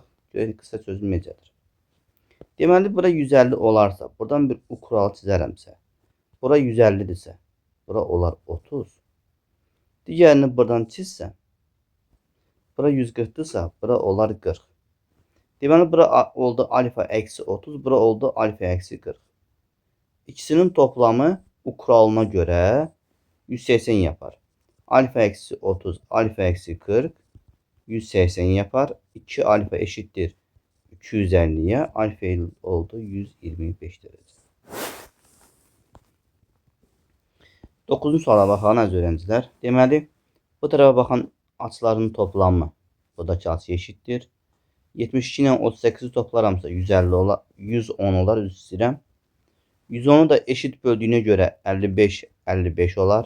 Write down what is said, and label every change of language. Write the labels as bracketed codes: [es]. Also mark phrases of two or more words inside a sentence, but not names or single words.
[az] Görək kısa çözüm necədir. Deməli bura 150 olarsa, buradan bir U kuralı çizərəmsə, bura 150'dirsə, bura olar 30. Digərini buradan çizsəm, bura 140'dırsa, bura olar 40. Deməli bura oldu alfa eksi 30, bura oldu alfa eksi 40. [tr] İkisinin toplamı U kuralına görə 180 yapar. Alfa eksi 30, alfa eksi 40, 180 yapar. 2 alfa eşittir 250'ye. Alfa oldu 125 derece. [az] 9-cu suala baxalım əziz öğrencilər. Deməli, Bu tarafa baxan açıların toplamı buradakı açı eşitdir. 72 ilə 38-i toplaramsa 150 olar, 110 olar, üzr istəyirəm. [tr] 110'u da eşit böldüyünə görə 55 olar.